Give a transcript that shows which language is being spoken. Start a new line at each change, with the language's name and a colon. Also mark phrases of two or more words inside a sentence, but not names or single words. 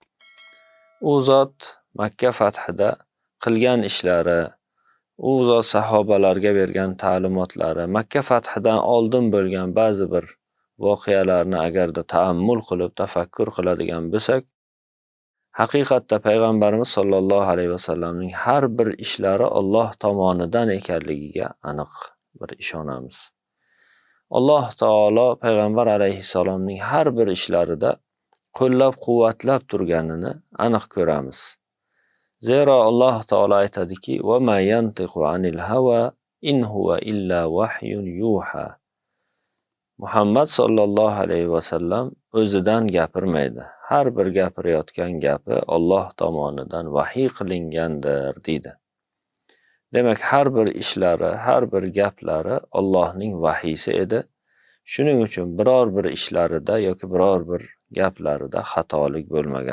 Uzbek: U zot Makka fathida qilgan ishlari, u zot sahobalarga bergan ta'limotlari, Makka fathidan oldin bo'lgan ba'zi bir voqealarni agarda ta'ammul qilib, tafakkur qiladigan bo'lsak, haqiqatda Payg'ambarimiz
Arabic: صلى الله عليه وسلم
Uzbek: har bir ishlari Alloh tomonidan ekanligiga aniq bir ishonamiz.
Arabic: الله تعالى
Uzbek: Payg'ambar alayhissalomning har bir ishlarida qo'llab-quvvatlab turganini aniq ko'ramiz. Zero
Arabic: الله تعالى
Uzbek: aytadiki:
Arabic: "وما ينطق عن الهوى إن هو إلا وحي يوحى."
Uzbek: Muhammad
Arabic: صلى الله عليه وسلم
Uzbek: o'zidan gapirmaydi. Har bir gapirayotgan gapi Alloh tomonidan vahiy qilingandir deydi. Demak, har bir ishlari, har bir gaplari Allohning vahiysi edi. Shuning uchun biror bir ishlarida yoki biror bir gaplarida xatolik bo'lmagan.